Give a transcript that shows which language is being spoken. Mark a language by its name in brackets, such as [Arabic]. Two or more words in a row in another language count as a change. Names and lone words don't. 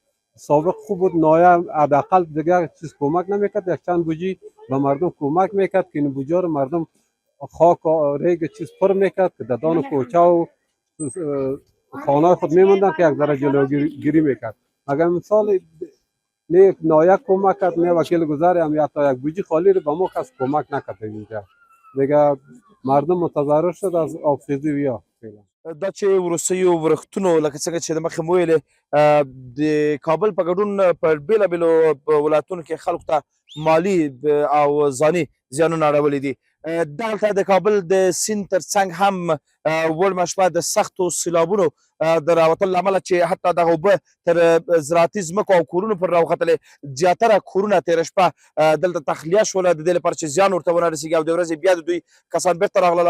[Persian] سابق خوب بود، نایه حداقل دیگه چیز کمک نمیکرد، یک چند بوجی به مردم کمک میکرد که این بوجا رو مردم خاک و ریگ چیز پر میکرد که ددان کوچه و خانه خود میموندن که یک ذره جلوگیری میکرد. اگر مثال نه نایه کمک کرد نه وکیل گذاری هم یا تا یک بوجی خالی رو به ما کس کمک نکرد اینجا. دیگه مردم متضرر شد از آبخیزی ویا. [Pashto] دا چې وروستیو ورښتونو لکه څنګه چې د مخکې مو ویلې د کابل په ګډون په بېلابېلو ولایتونو کې خلکو ته مالي او ځاني زیانونه اړولي دي. دلته د کابل د سیند تر څنګ هم وړمه شپه د سختو سیلابونو د راوتلو له امله چې حتی دغه اوبه تر زراعتي ځمکو او کورونو پورې راوختلې، زیاتره کورونه تېره شپه دلته تخلیه شوله د دې لپاره چې زیان ورته ونه رسېږي او د ورځې بیا د دوی کسان بېرته راغلله.